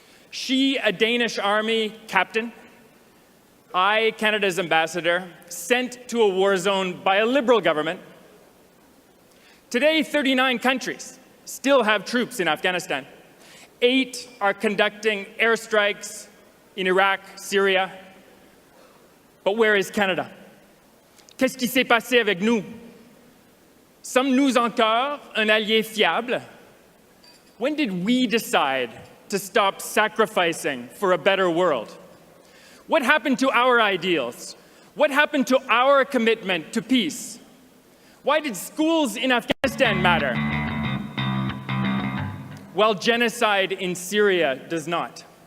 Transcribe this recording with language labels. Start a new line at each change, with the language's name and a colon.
English: She, a Danish army captain, I, Canada's ambassador, sent to a war zone by a Liberal government. Today, 39 countries still have troops in Afghanistan. 8 are conducting airstrikes in Iraq, Syria. But where is Canada?
French: Qu'est-ce qui s'est passé avec nous? Sommes-nous encore un allié fiable?
English: When did we decide to stop sacrificing for a better world? What happened to our ideals? What happened to our commitment to peace? Why did schools in Afghanistan matter, while genocide in Syria does not?